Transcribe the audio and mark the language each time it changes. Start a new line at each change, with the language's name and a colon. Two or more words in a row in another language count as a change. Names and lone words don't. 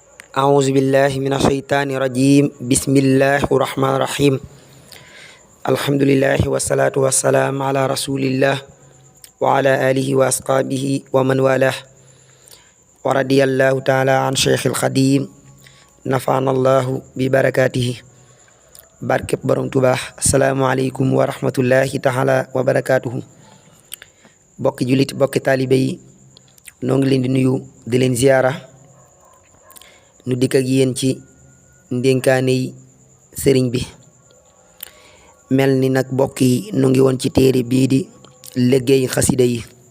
Arabic: أعوذ بالله من الشيطان الرجيم بسم الله الرحمن الرحيم الحمد لله والصلاة والسلام على رسول الله وعلى آله وأصحابه ومن والاه ورضي الله تعالى عن شيخ الخديم نفعنا الله ببركاته
Wolof: barkeb borom Tuubaa
Arabic: السلام عليكم ورحمة الله تعالى وبركاته
Wolof: bokki jullit bokki taalibe yi noo ngi leen di nuyu di leen ziyaara nu dikk ak yéen ci ndénkaane yi sëriñ bi mel ni nag bokk yi nu ngi woon ci téere bii di liggéey xasida yi